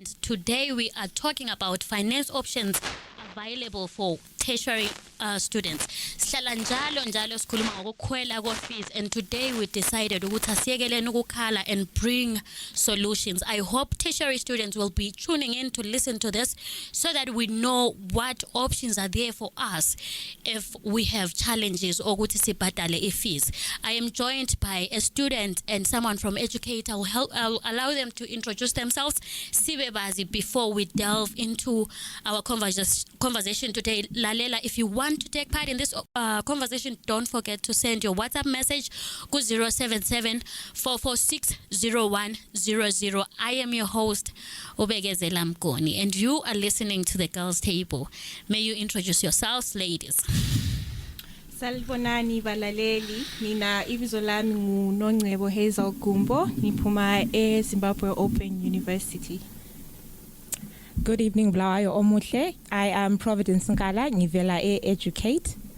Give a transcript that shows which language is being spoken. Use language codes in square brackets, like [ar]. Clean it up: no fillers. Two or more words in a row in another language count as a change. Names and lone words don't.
[en] Today we are talking about finance options available for tertiary students. [nd] Sihlala njalo sikhuluma ngokukhwela ko-fees, [en] and today we decided [nd] ukuthi asiyekeleni ukukhala [en] and bring solutions. I hope tertiary students will be tuning in to listen to this so that we know what options are there for us if we have challenges [nd] ukuthi sibhadale i-fees. [en] I am joined by a student and someone from Educate. I'll allow them to introduce themselves. [nd] Sibe bazi before we delve into our conversation today. [en] Lalela, if you want to take part in this conversation, don't forget to send your WhatsApp message to 077-446-0100. I am your host, Obegezela Mgoni, and you are listening to The Girls Table. May you introduce yourselves, ladies. [nd] Salibonani balaleli, mina ibizo lami nguNongcebo Hazel Gumbo, niphuma eZimbabwe Open University. [en] Good evening, [nd] Blawayo Omuhle. [en] I am Providence Nkala, ngivela Educate.